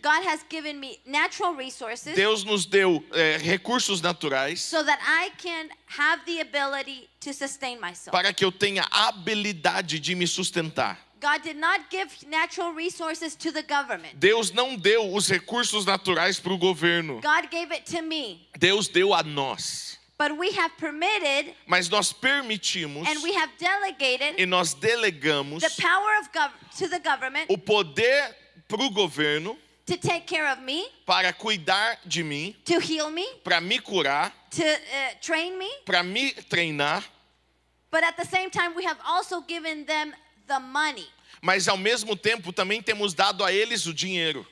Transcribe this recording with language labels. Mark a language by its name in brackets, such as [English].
[English] God has given me natural resources [Portuguese] Deus nos deu recursos naturais [English] so that I can have the ability to sustain myself. [Portuguese] para que eu tenha a habilidade de me sustentar. [English] God did not give natural resources to the government. [Portuguese] Deus não deu os recursos naturais para o governo. [English] God gave it to me. [Portuguese] Deus deu a nós. [English] But we have permitted [Portuguese] Mas nós permitimos [English] and we have delegated [Portuguese] e nós delegamos [English] the power of to the government [Portuguese] o poder para o governo [English] to take care of me, [Portuguese] para cuidar de mim, [English] to heal me, [Portuguese] para me curar, [English] to train me. [Portuguese] para me treinar, [English] But at the same time, we have also given them the money [Portuguese] mas ao mesmo tempo também temos dado a eles o dinheiro,